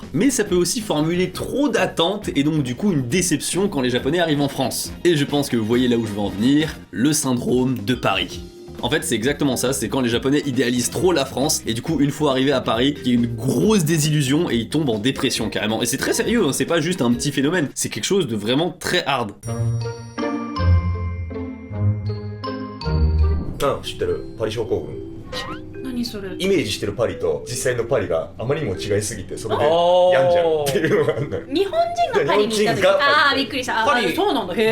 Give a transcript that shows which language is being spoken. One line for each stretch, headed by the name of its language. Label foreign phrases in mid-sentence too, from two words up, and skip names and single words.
French: Mais ça peut aussi formuler trop d'attentes et donc du coup une déception quand les Japonais arrivent en France. Et je pense que vous voyez là où je veux en venir, le syndrome de Paris. En fait c'est exactement ça, c'est quand les Japonais idéalisent trop la France et du coup une fois arrivés à Paris, il y a une grosse désillusion et ils tombent en dépression carrément. Et c'est très sérieux, hein, c'est pas juste un petit phénomène, c'est quelque chose de vraiment très hard.
Japanese: あ知ってるパリ症候群何それイメージしてるパリと実際のパリがあまりにも違いすぎてそれであー病んじゃうっていうのがあるんだよ日本人がパリに行った時日本人がああびっくりしたあパリそうなんだへ